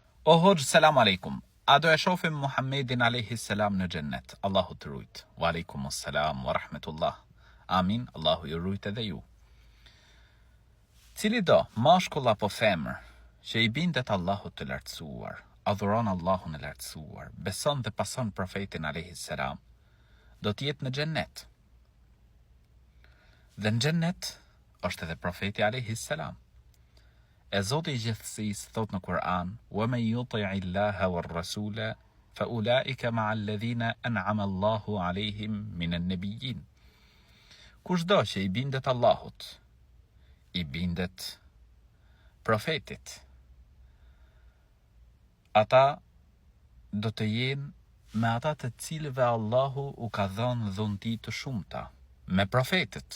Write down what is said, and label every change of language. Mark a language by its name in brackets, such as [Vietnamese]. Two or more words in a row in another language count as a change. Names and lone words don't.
[Albanian] O hoxh, [Arabic] السلام عليكم. [Albanian] A do e shohim Muhammedin [Arabic] عليه السلام [Albanian] në xhennet? Allahu të rujt. [Arabic] وعليكم السلام ورحمة الله. Amin. [Albanian] Allahu ju rujt edhe ju. Cili do, mashkull apo femër, që i bindet Allahut të lartësuar, adhuron Allahun e lartësuar, beson dhe pason profetin [Arabic] عليه السلام, [Albanian] do të jetë në xhennet. Dhe në xhennet është edhe profeti [Arabic] عليه السلام. [Albanian] E Zoti i gjithësisë thot në Kur'an: [Arabic] "ومن يطع الله والرسول فأولئك مع الذين أنعم الله عليهم من النبيين." [Albanian] Kushdo që i bindet Allahut, i bindet profetit, ata do të jenë me ata të cilëve Allahu u ka dhënë dhunti të shumta, me profetit.